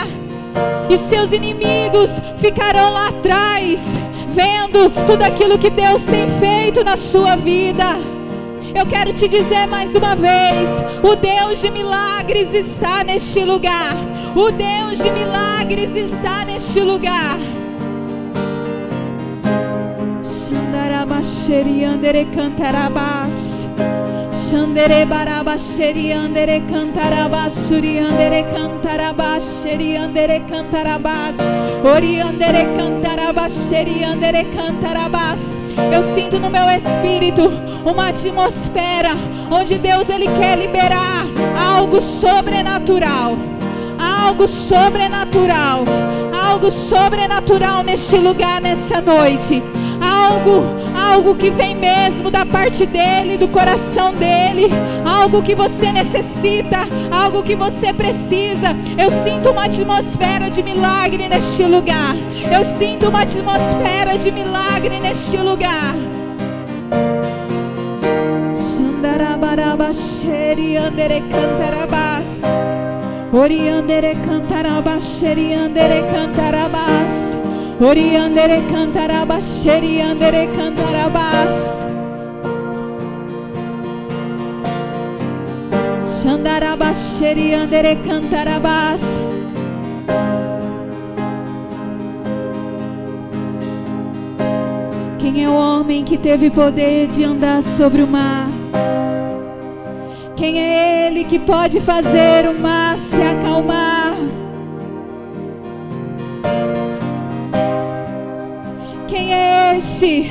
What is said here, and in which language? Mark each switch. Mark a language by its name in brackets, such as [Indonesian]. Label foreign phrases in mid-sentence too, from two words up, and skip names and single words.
[Portuguese] E seus inimigos ficarão lá atrás, vendo tudo aquilo que Deus tem feito na sua vida. Eu quero te dizer mais uma vez, o Deus de milagres está neste lugar. O Deus de milagres está neste lugar. Xandarabasheri andere cantarabas. Xandere barabasheri andere cantarabas. Suri andere cantarabas. Sheri andere cantarabas. Ori andere cantarabasheri andere cantarabas. Eu sinto no meu espírito uma atmosfera onde Deus Ele quer liberar algo sobrenatural. Algo sobrenatural. Algo sobrenatural neste lugar, nessa noite. Algo que vem mesmo da parte dEle, do coração dEle. Algo que você necessita, algo que você precisa. Eu sinto uma atmosfera de milagre neste lugar. Eu sinto uma atmosfera de milagre neste lugar. Xandarabarabasheri andere cantarabas. Oriandere cantarabasheri andere cantarabas. Oriandere cantarabasheri andere cantarabas. Xandarabasheri andere cantarabas. Quem é o homem que teve poder de andar sobre o mar? Quem é ele que pode fazer o mar se acalmar? Quem é este?